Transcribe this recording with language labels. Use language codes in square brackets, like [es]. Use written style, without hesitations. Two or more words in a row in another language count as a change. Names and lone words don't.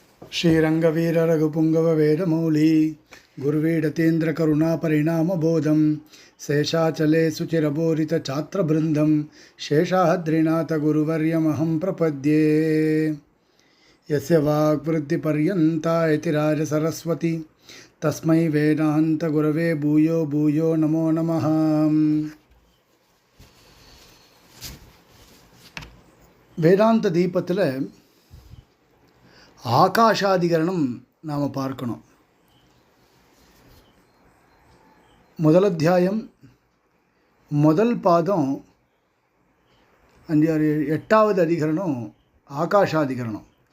[sa] श्रीरंगवीर रघुपुंगव वेदमौली गुरुवीडतेन्द्र करुणा परिणाम बोधम शेषाचले सुचिरबोरित छात्रबृंदम शेषाद्रिनाथ गुरुवर्यमहं प्रपद्ये यस्य वाक्वृत्तिपर्यन्ता यतिराज सरस्वती तस्मै वेदांत गुरवे भूयो भूयो नमो नमः। [ta] வேதாந்த தீபத்தில் ஆகாஷாதிகரணம் நாம் பார்க்கணும். முதல் அத்தியாயம் முதல் பாதம் 5 6 8வது அதிகரணம் ஆகாஷாதிகரணம்.